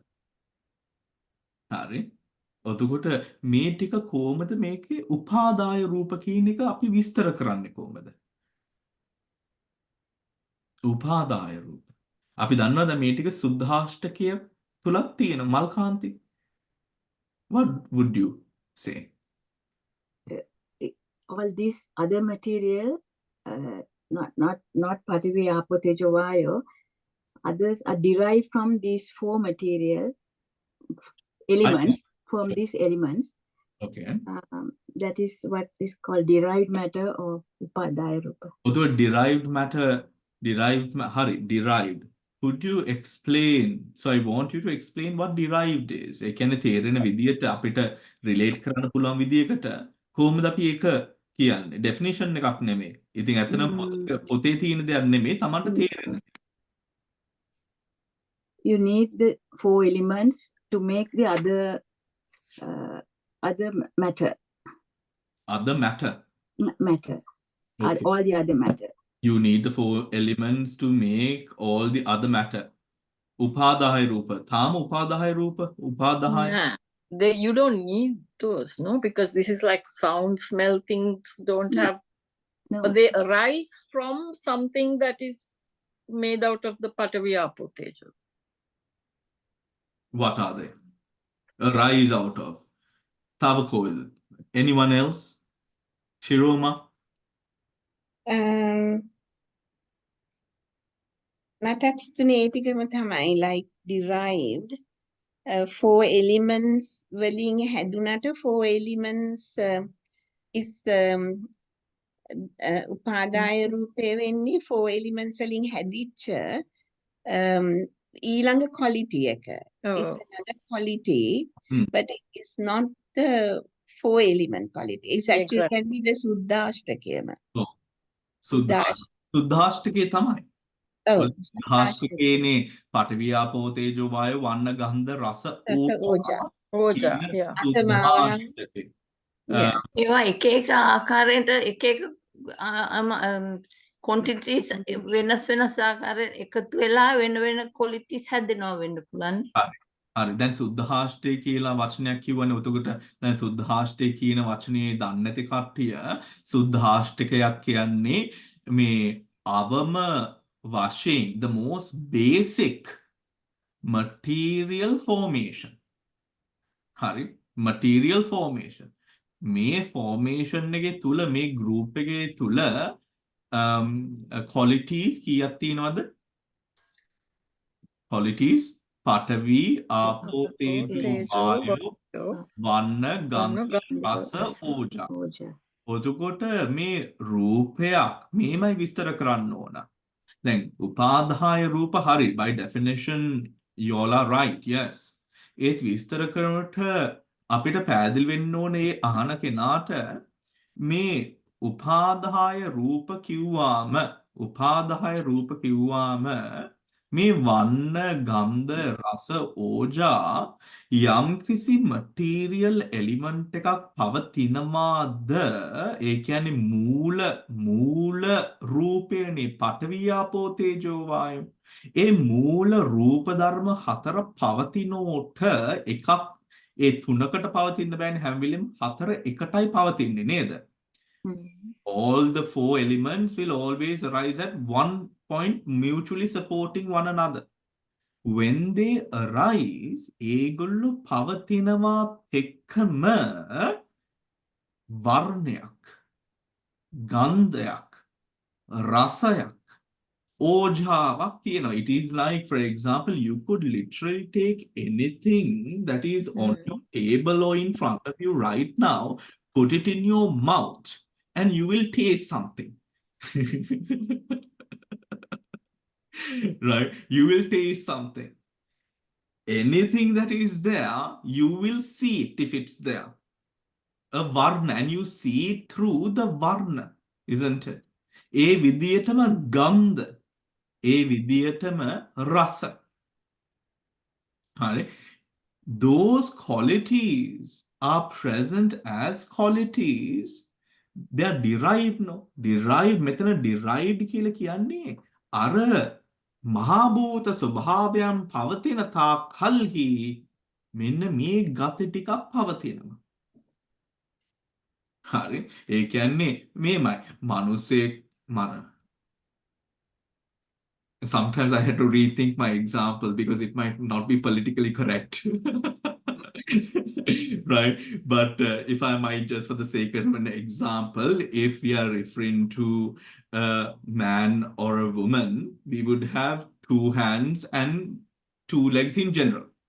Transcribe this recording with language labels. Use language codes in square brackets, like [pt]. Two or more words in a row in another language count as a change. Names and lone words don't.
[si] හරි. එතකොට මේ ටික කොහොමද මේකේ උපාදාය රූප කියන එක අපි විස්තර කරන්නේ කොහොමද? උපාදාය රූප. අපි දන්නවද මේ ටික සුද්ධාෂ්ටකය තුලක් තියෙන මල්කාන්ති? [en] What would you say? All these other material, not [si] පඨවි ආපෝ තේජෝ වායෝ, [en] others are derived from these 4 material elements, from these elements. Okay. That is what is called derived matter or [si] උපාදාය රූප. [en] Although derived matter, derived. Could you explain? So I want you to explain what derived is. [si] ඒ කියන්නේ තේරෙන විදියට අපිට relate කරන්න පුළුවන් විදියකට කොහොමද අපි ඒක කියන්නේ? definition එකක් නෙමෙයි. ඉතින් ඇත්තටම පොතේ තියෙන දෙයක් නෙමෙයි තමන්ට තේරෙන. [en] You need the 4 elements to make the other matter. Other matter. Matter. Okay. All the other matter. You need the 4 elements to make all the other matter. [si] උපාදාය රූප. තාම උපාදාය රූප. උපාදාය. [en] you don't need those, no? Because this is like sound, smell things don't No. have, No. but they arise from something that is made out of the [si] පඨවි ආපෝ තේජෝ. [en] What are they? Arise out of. Tava anyone else? Shiroma? [si] මටත් හිතුනේ ඒ ටිකම තමයි [en] like derived four elements [si] වලින් හැදුනට [en] four elements is [si] උපාදාය රූපය වෙන්නේ [en] four elements [si] වලින් හැදිච්ච ඊළඟ quality එක. [en] It's Oh, another quality, Hmm. but it's not the four element quality. It's actually exactly. can be the සුද්ධාෂ්ටකයම. [si] Oh. සුද්ධාෂ්ටකයේ තමයි. ඔව් සුද්ධාෂ්ටකයේනේ පඨවි ආපෝ තේජෝ වායෝ වන්න ගන්ධ රස ඕජා. Oja, කියන [en] yeah. [si] අතමාවයන්. සුද්ධාෂ්ටකේ. [en] Yeah. [si] ඒවා එක එක ආකාරයට එක එක quantities වෙනස් වෙනස් ආකාරයට එකතු වෙලා වෙන වෙන qualities හැදෙනවා වෙන්න පුළුවන්. හරි දැන් සුද්ධාෂ්ටය කියලා වචනයක් කිව්වනේ එතකොට දැන් සුද්ධාෂ්ටය කියන වචනේ දන්නේ නැති කට්ටිය සුද්ධාෂ්ටකයක් කියන්නේ මේ අවම වශයෙන් [en] the most basic material formation [si] හරි [en] material formation [si] මේ formation එකේ තුල මේ group එකේ තුල qualities කීයක් තියෙනවද qualities පඨවි ආපෝ තේජෝ Tejo, වායෝ වන්න ගන්ධ ගන්ධ, රස ඕජා ඕජා. එතකොට මේ රූපයක් මේමයි විස්තර කරන්න ඕන දැන් උපාදාය රූප හරි [en] by definition you all are right yes [si] ඒත් විස්තර කරනකොට අපිට පැහැදිලි වෙන්න ඕනේ ඒ අහන කෙනාට මේ උපාදාය රූප කිව්වාම මේ වන්න ගන්ධ රස ඕජා යම්කිසි [en] material element [si] එකක් පවතිනවාද ඒ කියන්නේ මූල රූපේනේ පඨවි ආපෝ තේජෝ වායෝ ඒ මූල රූප ධර්ම හතර පවතිනෝට එකක් ඒ තුනකට පවතින්න බෑනේ හැම වෙලෙම හතර එකටයි පවතින්නේ නේද [en] all the four elements will always arise at one point mutually supporting one another when they arise [si] ඒගොල්ලෝ පවතිනවා එක්කම වර්ණයක් ගන්ධයක් රසයක් ඕජාවක් තියෙනවා [en] it is like for example you could literally take anything that is on your table or in front of you right now put it in your mouth and you will taste something right you will taste something anything that is there you will see it if it's there a varna and you see it through the varna isn't it [si] ඒ විදියටම ගන්ධ ඒ විදියටම රස හරි [en] those qualities are present as qualities they are derived no derived [si] මෙතන derived කියලා කියන්නේ අර මහා භූත ස්වභාවයන් පවතින තාක් කල්හි මෙන්න මේ ගති ටිකක් පවතිනවා හරි ඒ කියන්නේ මේමයි මිනිස්සෙක් [en] sometimes I had to rethink my example because it might not be politically correct right but if I might just for the sake of an example if we are referring to a man or a woman we would have two hands and two legs in general